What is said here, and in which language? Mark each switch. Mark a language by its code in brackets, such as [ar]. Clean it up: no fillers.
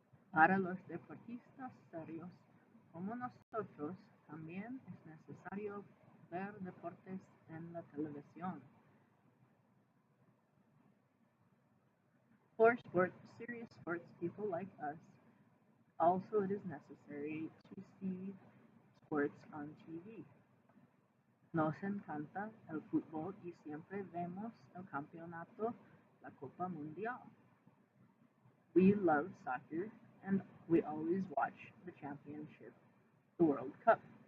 [es] Para los deportistas serios como nosotros, también es necesario ver deportes en la televisión. [en] For serious sports people like us, also it is necessary to see sports on TV. [es] Nos encanta el fútbol y siempre vemos el campeonato, la Copa Mundial. [en] We love soccer and we always watch the championship, the World Cup.